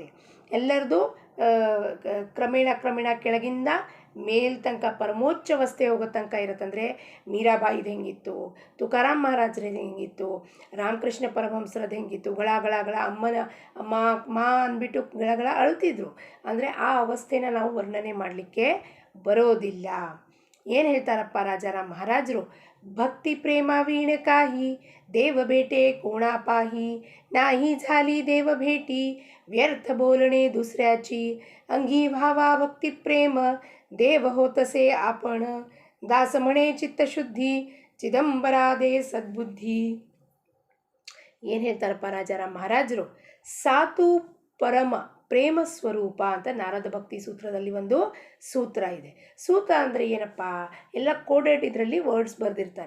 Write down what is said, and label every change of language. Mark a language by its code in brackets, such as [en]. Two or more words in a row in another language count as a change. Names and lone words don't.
[kn] ಎಲ್ಲರದ್ದು ಕ್ರಮೇಣ ಕೆಳಗಿಂದ ಮೇಲ್ ತನಕ ಪರಮೋಚ್ಚ ಅವಸ್ಥೆ ಹೋಗೋ ತನಕ ಇರುತ್ತಂದರೆ ಮೀರಾಬಾಯಿದು ಹೆಂಗಿತ್ತು, ತುಕಾರಾಮ್ ಮಹಾರಾಜರದ್ದು ಹೆಂಗಿತ್ತು, ರಾಮಕೃಷ್ಣ ಪರಮಹಂಸರದ್ದು ಹೆಂಗಿತ್ತು, ಗಳ ಅಮ್ಮ ಅಂದ್ಬಿಟ್ಟು ಗಳ ಅಳ್ತಿದ್ರು. ಅಂದರೆ ಆ ಅವಸ್ಥೆನ ನಾವು ವರ್ಣನೆ ಮಾಡಲಿಕ್ಕೆ ಬರೋದಿಲ್ಲ. ಏನು ಹೇಳ್ತಾರಪ್ಪ ರಾಜಾರಾಮ್ ಮಹಾರಾಜರು? ಭಕ್ತಿ ಪ್ರೇಮ ವೀಣ [mr] काही देव भेटे कोणा पाही, नाही झाली देव भेटी व्यर्थ बोलणे दुसऱ्याची, अंगी भावा भक्ती प्रेम देव होतसे आपण, दास म्हणे चित्तशुद्धी [kn] ಚಿದಂಬರಾದೇ ಸದ್ಬುದ್ಧಿ. ಏನು ಹೇಳ್ತಾರಪ್ಪ ರಾಜಾರಾಮ್ ಮಹಾರಾಜರು? ಸಾತು ಪರಮ ಪ್ರೇಮ ಸ್ವರೂಪ ಅಂತ ನಾರದ ಭಕ್ತಿ ಸೂತ್ರದಲ್ಲಿ ಒಂದು ಸೂತ್ರ ಇದೆ. ಸೂತ್ರ ಅಂದರೆ ಏನಪ್ಪ? ಎಲ್ಲ ಕೋಡೆಡ್ ಇದರಲ್ಲಿ ವರ್ಡ್ಸ್ ಬರೆದಿರ್ತಾರೆ.